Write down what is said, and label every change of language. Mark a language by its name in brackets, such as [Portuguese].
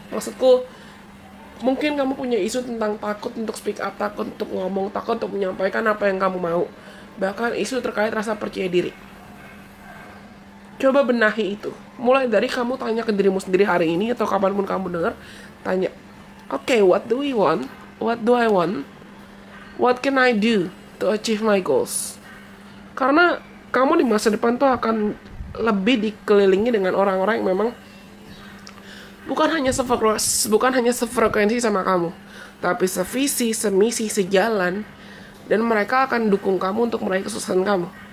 [Indonesian] Maksudku, mungkin kamu punya isu tentang takut untuk speak up, takut untuk ngomong, takut untuk menyampaikan apa yang kamu mau. Bahkan isu terkait rasa percaya diri. Coba benahi itu. Mulai dari kamu tanya ke dirimu sendiri hari ini atau kapanpun kamu dengar, tanya, [English] "Okay, what do we want? What do I want? What can I do to achieve my goals?" [Indonesian] Karena kamu di masa depan tuh akan lebih dikelilingi dengan orang-orang yang memang bukan hanya sefrekuensi sama kamu, tapi sevisi, semisi, sejalan, dan mereka akan dukung kamu untuk meraih kesuksesan kamu.